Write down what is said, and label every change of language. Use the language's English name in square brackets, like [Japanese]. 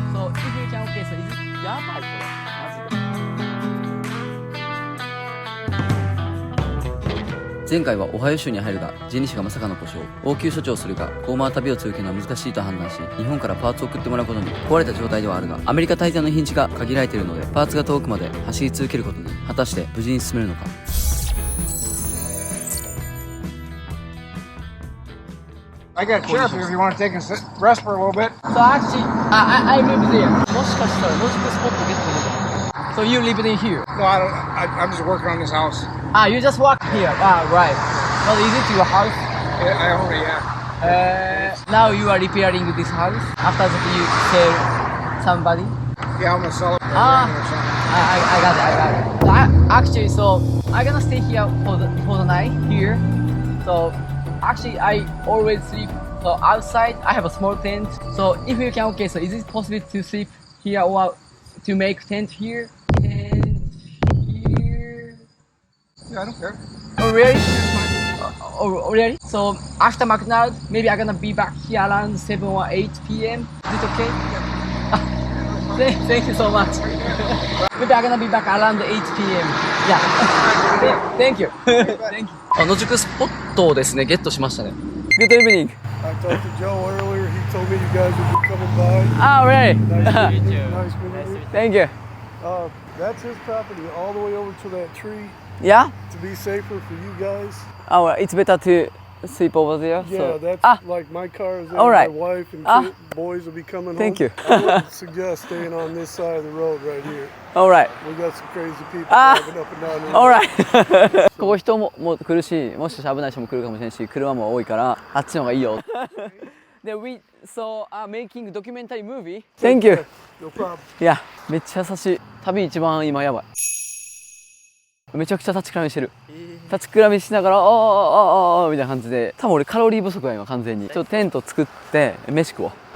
[English] So if you can okay, so is it [Japanese] やばいこれマジで。前回はオハイオ州に入るがジェニシがまさかの故障、応急処置をするがゴーマー旅を続けるのは難しいと判断し、日本からパーツを送ってもらうことに。壊れた状態ではあるがアメリカ滞在の日にちが限られているので、パーツが遠くまで走り続けることに。果たして無事に進めるのか。 [English] I got a chair for you if you want to take a rest for a little bit. So actually, I moved there. [Japanese] もしかしたらロジックスポットゲットするかも。 [English] So you lived in here? No, I don't. I'm just working on this house. Ah, you just walk here. Ah, right. Well, is it your house? Yeah, I own it. Yeah. Now you are repairing this house. After that, you sell somebody. Yeah, I'm gonna sell it. Ah. I got it. I got it. Actually, so I'm gonna stay here for the night here. So actually, I always sleep so outside. I have a small tent. So if you can, okay. So is it possible to sleep here or to make tent here? Tent here. Yeah, I don't care. Oh really? Oh really? So after McDonald's, maybe I'm gonna be back here around 7 or 8 p.m. Is it okay? Thank you so much. Maybe I'm gonna be back around 8 p.m. Yeah. Thank you. Thank you. [Japanese] 野宿スポットをですねゲットしましたね。 [English] Good evening. I talked to Joe earlier. He told me you guys would be coming by. Ah, really? Nice to meet you. Nice meeting you. Thank you. That's his property, all the way over to that tree. Yeah? To be safer for you guys. Oh, it's better to sleep over there. Yeah, so. that's like my car is there. All right. My wife and boys will be coming Thank home. you. I would suggest staying on this side of the road right here. All right. We got some crazy people driving up and down here. All right. [Japanese] ここ人も来るし、もしかしたら危ない人も来るかもしれないし、車も多いからあっちの方がいいよ。 [English] で、we so making documentary movie. Thank you. No problem. [Japanese] いや、めっちゃ優しい。旅一番今やばい。めちゃくちゃ立ちくらみしてる。立ちくらみしながらあみたいな感じで、多分俺カロリー不足や今完全に。ちょっとテント作って飯食おう。